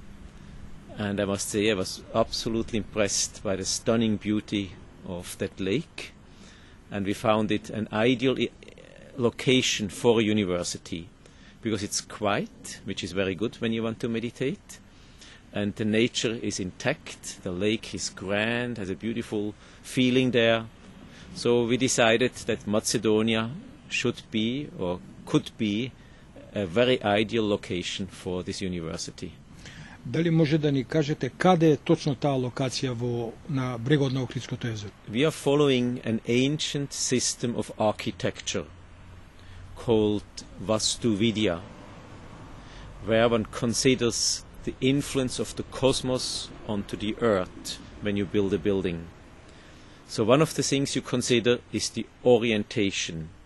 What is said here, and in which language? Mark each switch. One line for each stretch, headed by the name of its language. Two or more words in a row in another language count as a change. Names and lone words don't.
English: And I must say I was absolutely impressed by the stunning beauty of that lake, and we found it an ideal location for a university because it's quiet, which is very good when you want to meditate, and the nature is intact, the lake is grand, has a beautiful feeling there. So we decided that Macedonia should be or could be a very ideal location for this university.
Macedonian: Дали може да ни кажете каде е точно таа локација на брегот на Охридското езеро?
English: We are following an ancient system of architecture called Vastuvidya, where one considers the influence of the cosmos onto the earth when you build a building. So one of the things you consider is the orientation.